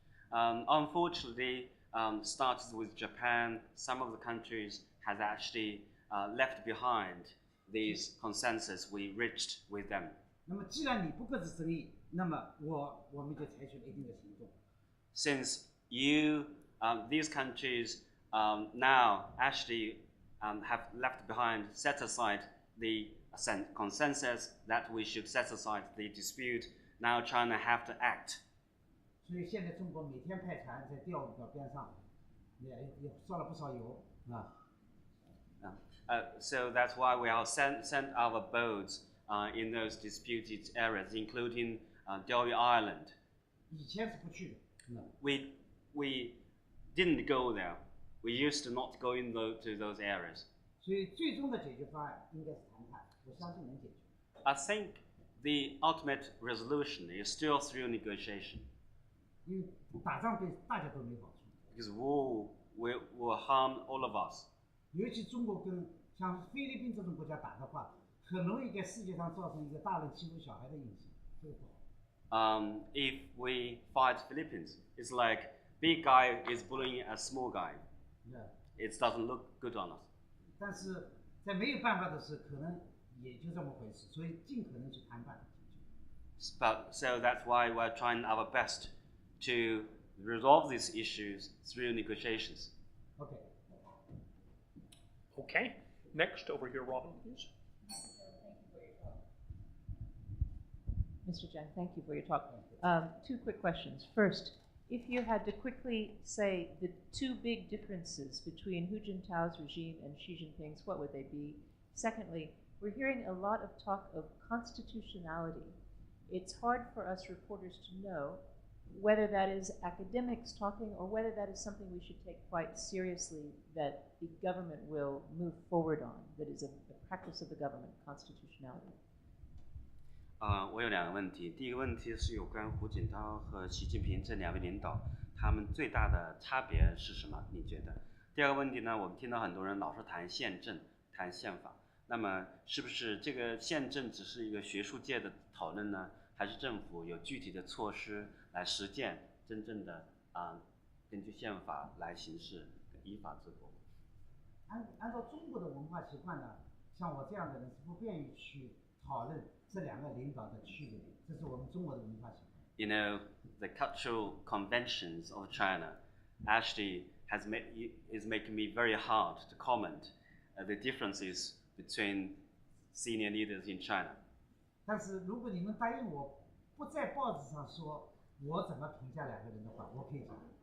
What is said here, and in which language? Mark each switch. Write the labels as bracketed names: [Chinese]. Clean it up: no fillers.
[English] Unfortunately, started with Japan. Some of the countries has actually left behind these consensus we reached with them. [Chinese] 那么，既然你不各自争议，那么我们就采取了一定的行动。 [English] Since these countries now actually have left behind, set aside the consensus that we should set aside the dispute, now China have to act. [Chinese] 所以现在中国每天派船在钓鱼岛边上，也烧了不少油啊。 [English] So that's why we have sent our boats in those disputed areas, including Diaoyu Island. [Chinese] 以前是不去的。 [English] We didn't go there We used to not go to those areas. [Chinese] 所以最终的解决方案应该是谈判，我相信能解决。 [English] I think the ultimate resolution is still through negotiation, [Chinese] 因为打仗对大家都没好处， [English] because war will harm all of us. [Chinese] 尤其中国跟像菲律宾这种国家打的话，很容易给世界上造成一个大人欺负小孩的印象，这个不好。 [English] If we fight Philippines, it's like big guy is bullying a small guy. [Chinese] 对。 [English] It doesn't look good on us. [Chinese] 但是在没有办法的时候，可能也就这么回事，所以尽可能去谈判。 [English] But so that's why we're trying our best to resolve these issues through negotiations. OK， Okay. Next, over here, Robin, please. Mr. Zhang, thank you for your talk. Two quick questions. First, if you had to quickly say the two big differences between Hu Jintao's regime and Xi Jinping's, what would they be? Secondly, we're hearing a lot of talk of constitutionality. It's hard for us reporters to know whether that is academics talking or whether that is something we should take quite seriously that the government will move forward on, that is a practice of the government, constitutionality. [Chinese] 我有2个问题。第一个问题是有关胡锦涛和习近平这2位领导，他们最大的差别是什么？你觉得？第二个问题呢，我们听到很多人老是谈宪政、谈宪法，那么是不是这个宪政只是一个学术界的讨论呢？还是政府有具体的措施来实践真正的根据宪法来行事，依法治国？按照中国的文化习惯呢，像我这样的人是不便于去讨论这2个领导的区别，这是我们中国的文化习惯。 [English] You know, the cultural conventions of China actually is making me very hard to comment the differences between senior leaders in China. [Chinese] 但是如果你们答应我，不在报纸上说我怎么评价2个人的话，我可以讲。